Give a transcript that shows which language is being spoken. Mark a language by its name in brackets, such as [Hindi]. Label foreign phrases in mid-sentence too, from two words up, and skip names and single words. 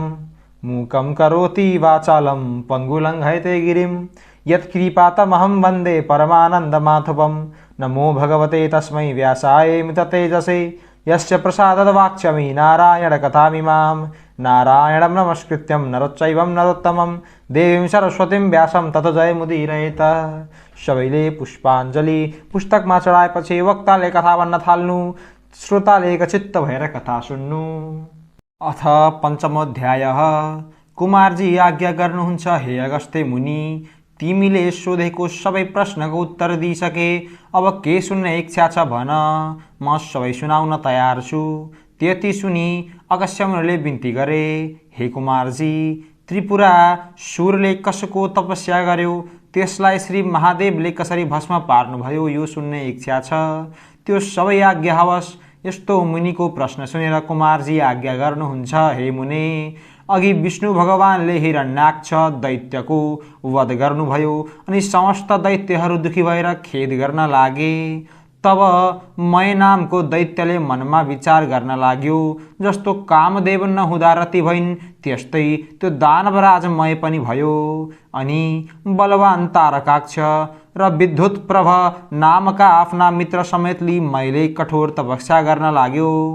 [Sanskrit] मूकं करोति वाचालं पङ्गुलङ्घयते गिरिं यत्कृपातमहं वन्दे परमानन्दमाधवं। नमो भगवते तस्मै व्यासाय मिततेजसे यस्य प्रसादवाक्ष्यमि नारायणकथामिमां। नारायणं नमस्कृत्यं नरोच्चैवं नरोत्तमं देवीं सरस्वतीं व्यासं ततो जयमुदीरयेत। [Nepali] सबैले पुष्पाञ्जली पुस्तकमा चढाएपछि वक्ताले कथा भन्न थाल्नु, श्रोताले एकचित्त भएर कथा सुन्नु। [Sanskrit] अथ पञ्चमोऽध्यायः। [Nepali] कुमारजी आज्ञा गर्नुहुन्छ, हे अगस्त्य मुनि, तिमीले सोधेको सबै प्रश्नको उत्तर दिइसके, अब के सुन्ने इच्छा छ भन, म सबै सुनाउन तयार छु। त्यति सुनि अगस्त्य मुनिले बिन्ती गरे, हे कुमारजी, त्रिपुरा सुरले कसको तपस्या गर्यो, त्यसलाई श्री महादेवले कसरी भस्म पार्नुभयो, यो सुन्ने इच्छा छ। त्यो सबै आज्ञा हवस्। यस्तो मुनिको प्रश्न सुनेर कुमारजी आज्ञा गर्नुहुन्छ, हे मुने, अघि विष्णु भगवानले हिरण्याक्ष दैत्यको वध गर्नुभयो अनि समस्त दैत्यहरू दुखी भएर खेद गर्न लागे। तब मय नामको दैत्यले मनमा विचार गर्न लाग्यो, जस्तो कामदेव नहुँदा रति भइन् त्यस्तै त्यो दानवराज मय पनि भयो। अनि बलवान तारकाक्ष र विद्युत प्रभ नामका आफ्ना मित्र समेत लिई मैले कठोर तपस्या गर्न लाग्यो।